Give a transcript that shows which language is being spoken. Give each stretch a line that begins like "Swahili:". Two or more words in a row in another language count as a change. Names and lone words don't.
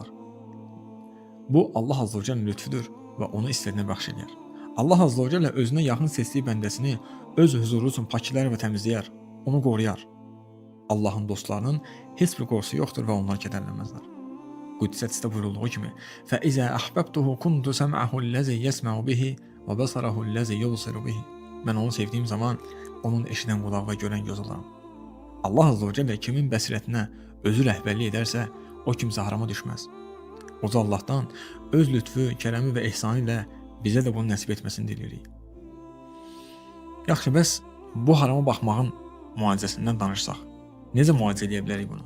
Azerbaijani: Bu Allah
Arabic: عز وجل
Azerbaijani: lütfüdür və onu istədiyinə bəxş edir. Allah
Arabic: عز وجل
Azerbaijani: özünə yaxın seçdiyi bəndəsini öz huzuru üçün pakilər və təmizləyər, onu qoruyar. Allahın dostlarının heç bir qorxusu yoxdur və onlar kədərlənməzlər. Qudsi hədisdə buyurulduğu kimi:
Arabic: "فإذا أحببته كنت سمعه الذي يسمع به وبصره الذي يبصر به."
Azerbaijani: Mən onu sevdiyim zaman onun eşidən qulaq və görən göz olaram. Allah
Arabic: عز وجل
Azerbaijani: kimin bəsirətinə özü rəhbərlik edərsə, o kimsə harama düşməz. Uca Allahdan öz lütfü, kərəmi və ehsanı ilə bizə də bunu nəsib etməsini diləyirik. Yaxşı, bəs bu harama baxmağın müalicəsindən danışsaq, necə müalicə edə bilərik bunu?